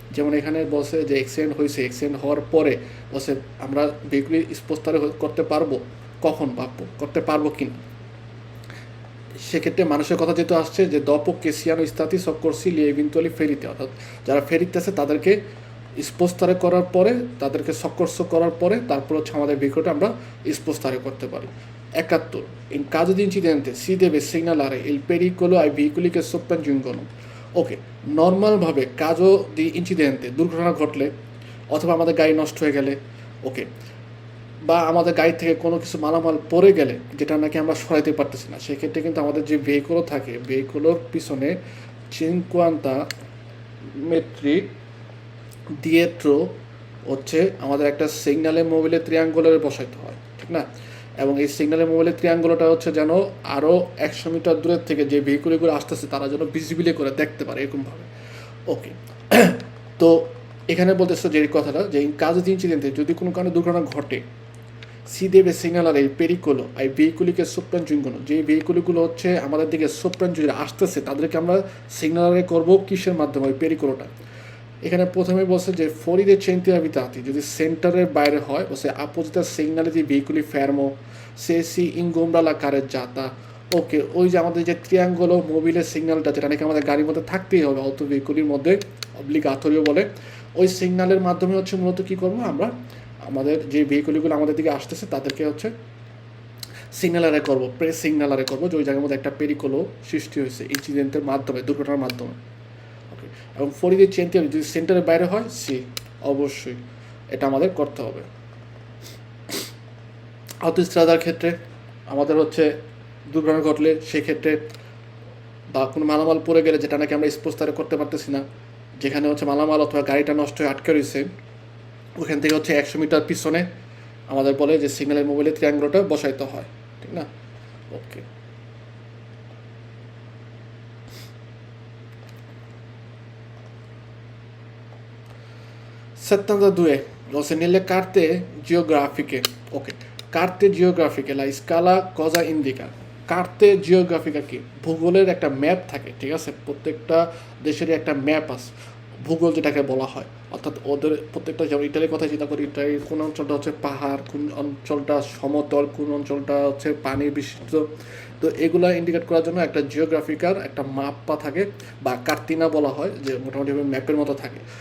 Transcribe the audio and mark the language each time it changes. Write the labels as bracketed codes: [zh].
[bn] যেমন এখানে বলছে যে অ্যাক্সিডেন্ট হওয়ার পরে বলছে আমরা ভেহিকুল স্পোস্টারে করতে পারবো, কখন বা করতে পারবো কিনা। সেক্ষেত্রে মানুষের কথা যেহেতু আসছে যে [it] dopo che siano stati soccorsi gli eventuali feriti, [bn] অর্থাৎ যারা ফেরিতে আছে তাদেরকে স্পোস্টারে করার পরে, তাদেরকে সকর্ষ করার পরে তারপর হচ্ছে আমাদের ভেহিকুলটা আমরা স্পোস্টারে করতে পারি। [it] 71 in caso di incidente si deve segnalare il pericolo ai veicoli che sopraggiungono। [bn] ওকে, নর্মালভাবে কাজো দি ইনসিডেন্টে দুর্ঘটনা ঘটলে অথবা আমাদের গাড়ি নষ্ট হয়ে গেলে, ওকে, বা আমাদের গাড়ি থেকে কোনো কিছু মালামাল পড়ে গেলে যেটা নাকি আমরা সরাইতে পারতেছি না, সেক্ষেত্রে কিন্তু আমাদের যে ভেহিকুলও থাকে ভেহিকুলোর পিছনে [it] 50 metri dietro [bn] হচ্ছে আমাদের একটা সিগন্যালে মোবাইলে ত্রিয়াঙ্গুলারে বসাইতে হয়, ঠিক না? এবং এই সিগন্যালে মোবাইলের ত্রিয়াঙ্গুলারটা হচ্ছে যেন আরও 100 মিটার দূরের থেকে যে ভেহিকুলগুলো আসতেছে তারা যেন ভিজিবিলি করে দেখতে পারে এরকমভাবে। ওকে, তো এখানে বলতেছে যে এই কথাটা যে কাজ ইনসিডেন্টে যদি কোনো কারণে দুর্ঘটনা ঘটে [it] si deve segnalare il pericolo ai veicoli che sopraggiungono, [bn] যে ভেহিকুলগুলো হচ্ছে আমাদের দিকে সোপ্রাঞ্জুরি আসতেছে তাদেরকে আমরা সিগন্যালে করবো কিসের মাধ্যমে, ওই পেরিকোলোটা। এখানে প্রথমে বলছে যে [it] fuori dai centri abitati, [bn] যদি সেন্টারের বাইরে হয় বলছে [it] apposita segnale di veicoli fermo se si ingombra la carreggiata। [bn] ওকে, ওই যে আমাদের যে ত্রিয়াঙ্গুলো মোবিলের সিগন্যালটা যেটা নাকি আমাদের গাড়ির মধ্যে থাকতেই হবে অত ভেহিকুলের মধ্যে, অব্লিগাটোরিও বলে, ওই সিগন্যালের মাধ্যমে হচ্ছে মূলত কী করবো আমরা আমাদের যে ভেহিকুলগুলো আমাদের দিকে আসতেছে তাদেরকে হচ্ছে সিগন্যালারে করবো, প্রেস সিগন্যালারে করবো যে ওই জায়গার মধ্যে একটা পেরিকোলো সৃষ্টি হয়েছে ইনসিডেন্টের মাধ্যমে, দুর্ঘটনার মাধ্যমে। ওকে, এবং ফরিদের চেনতে হবে যদি সেন্টারের বাইরে হয় অবশ্যই এটা আমাদের করতে হবে। অটোস্ট্রাদার ক্ষেত্রে আমাদের হচ্ছে দুর্ঘটনা ঘটলে সেক্ষেত্রে বা কোনো মালামাল পড়ে গেলে যেটা নাকি আমরা স্পোস্টারে করতে পারতেছি না, যেখানে হচ্ছে মালামাল অথবা গাড়িটা নষ্ট হয়ে আটকে রয়েছে, ওখান থেকে হচ্ছে 100 মিটার পিছনে আমাদের বলে যে সিগন্যালের মোবাইলে ত্রিয়াঙ্গুলটা বসাইতে হয়, ঠিক না? ওকে, [it] settanta due se nelle carte geografiche, ok, carte geografiche la scala cosa indica? [bn] Karte জিওগ্রাফিকা কি, ভূগোলের একটা ম্যাপ থাকে, ঠিক আছে? প্রত্যেকটা দেশেরই একটা ম্যাপ আছে, ভূগোল যেটাকে বলা হয়, অর্থাৎ ওদের প্রত্যেকটা, যেমন ইটালির কথা চিন্তা করি, ইটালির কোন অঞ্চলটা হচ্ছে পাহাড়, কোন অঞ্চলটা সমতল, কোন অঞ্চলটা হচ্ছে পানি বিশিষ্ট, তো এগুলা ইন্ডিকেট করার জন্য একটা জিওগ্রাফিকার একটা মাপ্পা থাকে বা কার্তিনা বলা হয়, যে মোটামুটি ম্যাপের মতো থাকে।